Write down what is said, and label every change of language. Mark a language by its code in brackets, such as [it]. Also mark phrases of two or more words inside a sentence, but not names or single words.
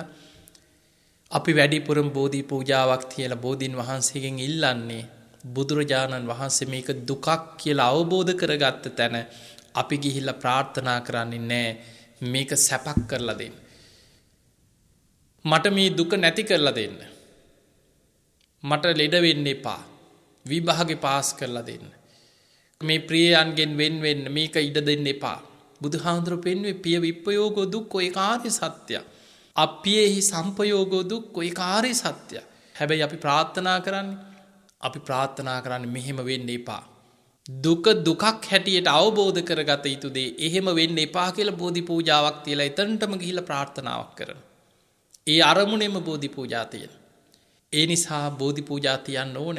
[si] අපි වැඩිපුරම බෝධි පූජාවක් තියලා බෝධීන් වහන්සේගෙන් ඉල්ලන්නේ බුදුරජාණන් වහන්සේ මේක දුකක් කියලා අවබෝධ කරගත්ත තැන අපි ගිහිල්ලා ප්‍රාර්ථනා කරන්නේ නෑ මේක සැපක් කරලා දෙන්න. මට මේ දුක නැති කරලා දෙන්න. මට ලෙඩ වෙන්න එපා. විභාගේ පාස් කරලා දෙන්න. මේ ප්‍රියයන්ගෙන් වෙන් මේක ඉඩ දෙන්න එපා. බුදුහාමුදුරුවෝ පෙන්වුවේ [pi] පිය විප්පයෝගෝ දුක්ඛෝ [si] ඒකාරී සත්‍ය. [pi] අප්පියේහි සම්පයෝගෝ දුක්ඛෝ [si] ඒකාරී සත්‍ය. හැබැයි අපි ප්‍රාර්ථනා කරන්නේ මෙහෙම වෙන්න එපා. දුක දුකක් හැටියට අවබෝධ කරගත යුතු දේ එහෙම වෙන්න එපා කියලා බෝධි පූජාවක් තියලා එතනටම ගිහිල්ලා ප්‍රාර්ථනාවක් කරනවා. ඒ අරමුණෙම බෝධි පූජා තියෙන. ඒ නිසා බෝධි පූජා තියන්න ඕනේ.